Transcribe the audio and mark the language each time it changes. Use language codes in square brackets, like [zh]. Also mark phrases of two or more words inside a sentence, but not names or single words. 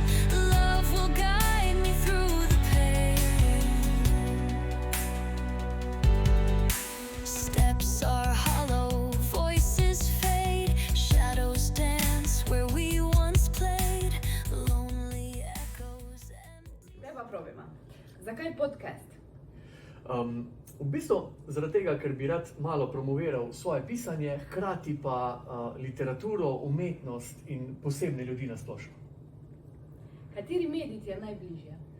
[en] Love will guide me through the pain. Steps are hollow, voices fade, shadows dance where we once played. Lonely echoes empty. [sl] Zdaj pa probajmo. Zakaj podcast? V bistvu zaradi tega, ker bi rad malo promoviral svoje pisanje, hkrati pa literaturo, umetnost in posebne ljudi na splošno. Kateri medij ti je najbližje?